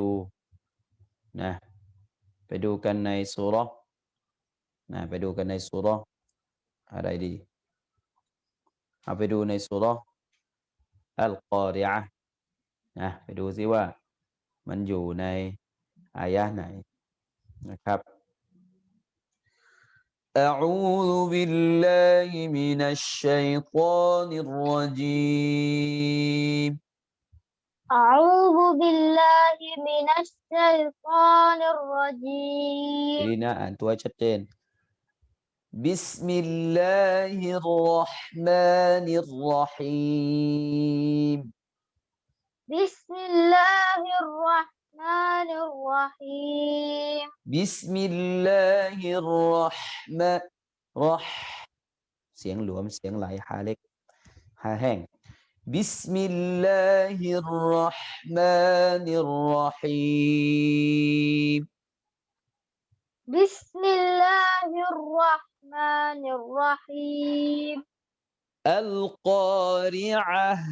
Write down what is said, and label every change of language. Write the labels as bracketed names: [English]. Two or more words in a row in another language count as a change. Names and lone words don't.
[Thai] นะไปดูกันในซูเราะห์นะไปดูกันในซูเราะห์อะไรดีเอาไปดูในซูเราะห์อัลกอริอะห์นะไปดูซิว่ามันอยู่ในอายะห์ไหนนะครับ [Arabic] أعوذ بالله من الشيطان الرجيم أعوذ بالله من الشيطان الرجيم [Thai] ทีนี้นะอ่านตัวชัดเจน [Arabic] بسم الله الرحمن الرحيم بسم الله الرحمن الرحيم بسم الله الرحمن [Thai] รอห์เสียงหลวมเสียงไหลฮาเล็กฮาแห้ง [Arabic] بسم الله الرحمن الرحيم بسم الله الرحمن الرحيم القارعة